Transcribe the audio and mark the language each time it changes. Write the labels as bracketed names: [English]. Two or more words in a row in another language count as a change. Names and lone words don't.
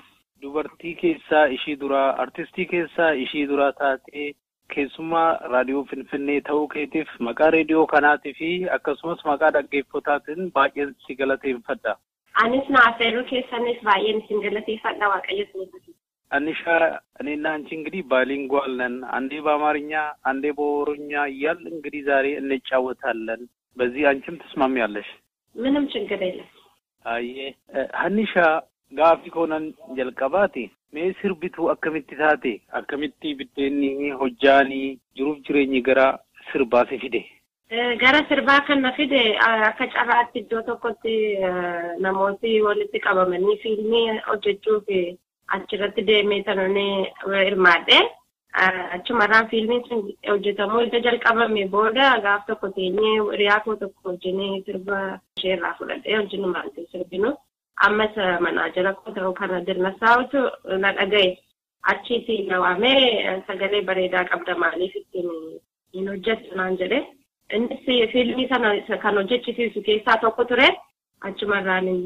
[Oromo] Dubartii keessaa ishii duraa, artistii keessaa ishii duraa taatee keessumaa raadiyoo Finfinnee ta'uu keetiif maqaa reediyoo kanaatii fi akkasumas maqaa dhaggeeffataatiin baay'een si galateeffadha. Anis naafeeruu keessanis baay'een si galateeffadha waaqayyo siif. [Amharic] Anisha እኔና አንቺ እንግዲህ ባይሊንጓል ነን። አንዴ በአማርኛ አንዴ በኦሮምኛ እያል እንግዲህ ዛሬ እንጫወታለን። በዚህ አንቺም ትስማሚያለሽ? ምንም ችግር የለም። [Oromo] Ayyee Haniishaa gaaffii kanaan jalqabatti maasirbituu akkamitti taate akkamitti bidiinii hojjiinii jiruuf jireenya gara sirbaatti fide gara sirbaa kana fide akka carraatti iddoo tokkotti namooti walitti qabamanii fiilmii hojjechuuf achirratti deemee tananii hirmaadhe achumarraan fiilmiin sun hojjetamuu erga jalqabame booda gaaf tokko teenyee hiriyaa koo tokko hojjenee sirba isheerraa fudhadhee hojjennumaan sirbinu ammas manaajara koo ta'uu kana dirmasaa'utu na dhagaye achiiti na waamee sagalee bareedaa qabda maaliif ittiin hin hojjettu naan jedhe innis fiilmii sana kan hojjechisiisu keessaa tokko ture achumarraan